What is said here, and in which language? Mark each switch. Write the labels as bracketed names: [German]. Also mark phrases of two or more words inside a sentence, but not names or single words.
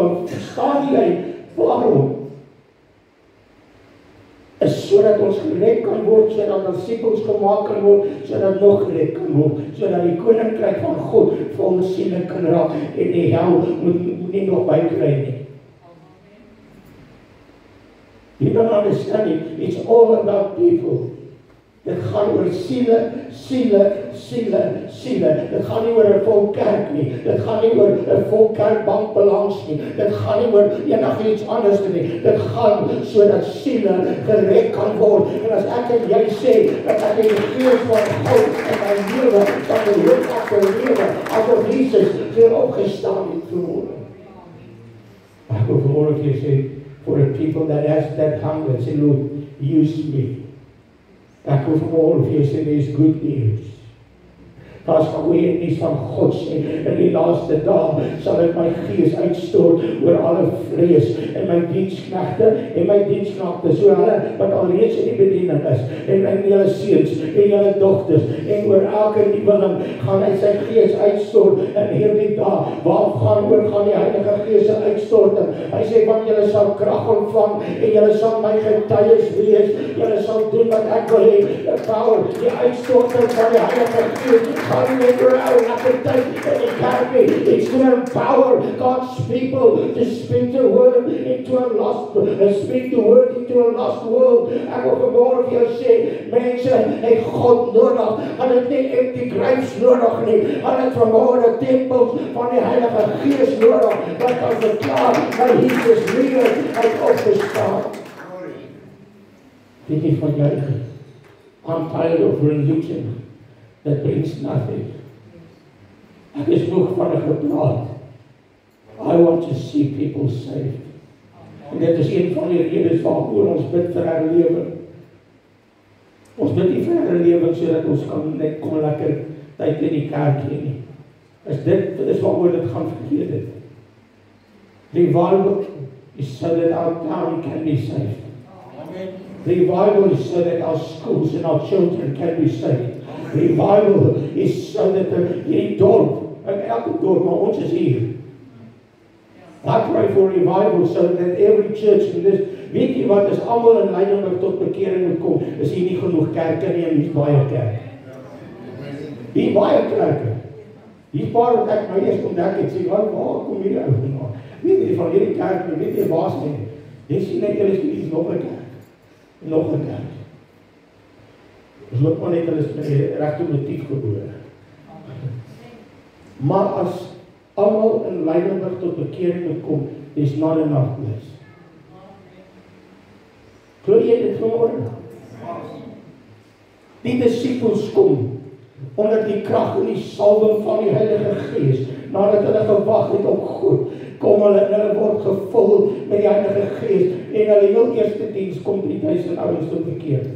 [Afrikaans] Verstaan jy waarom? Is sodat ons gered kan word, sodat ons disippels gemaak kan word, sodat nog gered kan word, sodat die koninkryk van God vir ons siele kan raak en die hel moet nie nog bykry nie. [English] You don't understand it. It's all about people. [Afrikaans] Dit gaan oor siele. Dit gaan nie oor 'n vol kerk nie. Dit gaan nie oor 'n vol kerkbank balans nie. Dit gaan nie oor enigiets anders nie. Dit gaan sodat siele gered kan word. En as ek en jy sê dat ek die gees van God in my lewe van die hoop af te lewe, asof Jesus weer opgestaan het vanmôre. Ek wil vanmôre vir jou sê, [English] for the people that has that hunger, say, Lord, use me. [Afrikaans] Ek wil vanmôre vir jou sê, [English] there is good news. [Afrikaans] Daar is goeie nuus van God sê, in die laaste dae sal ek my gees uitstort oor alle vlees, en my diensknegte en my diensknagte, so hulle wat alreeds in die bediening is, en julle seuns en julle dogters, en oor elke nuweling gaan hy sy gees uitstort in hierdie dae. Waar gaan die Heilige Gees se uitstorting? Hy sê, want julle sal krag ontvang en julle sal my getuies wees. Julle sal doen wat ek wil hê. Die power, die uitstorting van die Heilige Gees [English] turning it around. It's to empower God's people to speak the word into a lost world. [Afrikaans] Ek wil vanmôre vir jou sê, mense het God nodig. Hulle het nie [English] empty graves [Afrikaans] nodig nie. Hulle het vanmôre tempels van die Heilige Gees nodig. Wat kan verklaar dat Jesus lewe uit opgestaan. Weet jy van jou? [English] I'm tired of religion that brings nothing. [Afrikaans] Ek is moeg van 'n gepraat. [English] I want to see people saved. [Afrikaans] En dit is een van die redes waaroor ons bid vir herlewing. Ons bid nie vir herlewing sodat ons kan net kom lekker tyd in die kerk hê nie. Dit is waaroor dit gaan vergeet het. [English] Revival is so that our town can be saved. Revival is so that our schools and our children can be saved. Revival is so that [Afrikaans] hierdie dorp, en elke dorp, maar ons is hier. [English] I pray for revival so that every church in this, [Afrikaans] weet jy wat, as almal in Leidenburg tot bekering moet kom, is hier nie genoeg kerke nie, en hier is baie kerk. Hier baie kerke. Hier paar wat ek my eers ontdek het, sê, waar kom hierdie ou vandaan? Weet jy van hierdie kerk, weet jy waar is nie? Jy sien net, hier is nog 'n kerk. Nog 'n kerk. Ons loop maar net, hulle is met die regte motief gebore. Maar as almal in Leidenburg tot bekering moet kom, [English] there's not enough place. [Afrikaans] Glo jy dit vanmôre? Die disippels kom onder die krag en die salwing van die Heilige Gees, nadat hulle gewag het op God, kom hulle en hulle word gevul met die Heilige Gees en hulle heel eerste diens kom 3000 ouens tot bekering.